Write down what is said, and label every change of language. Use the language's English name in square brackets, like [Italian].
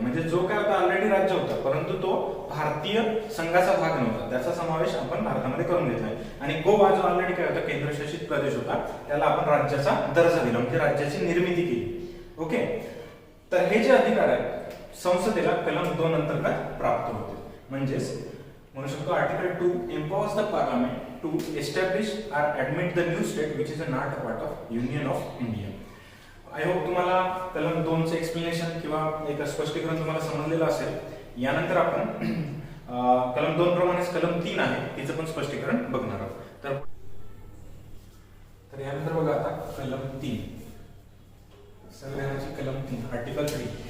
[Marathi] म्हणजे जो काय होता ऑलरेडी राज्य होता परंतु तो भारतीय संघाचा भाग नव्हता, त्याचा समावेश आपण भारतामध्ये करून घेतलाय. आणि गोवा जो ऑलरेडी काय होता केंद्रशासित प्रदेश होता त्याला आपण राज्याचा दर्जा दिला, म्हणजे राज्याची निर्मिती केली. ओके, तर हे जे अधिकार आहेत संसदेला कलम 2 अंतर्गत प्राप्त होते. म्हणजेच म्हणू शकतो [English] Article 2 empowers the parliament to establish or admit the new state which is not a part of Union of India. I hope [Marathi] तुम्हाला कलम 2 चे एक्सप्लेनेशन किंवा एक स्पष्टीकरण तुम्हाला समजलेलं असेल. यानंतर आपण कलम 2 प्रमाणेच कलम 3 आहे तिचं पण स्पष्टीकरण बघणार आहोत. तर यानंतर बघा आता कलम 3, संविधानाची कलम 3 आर्टिकल 3.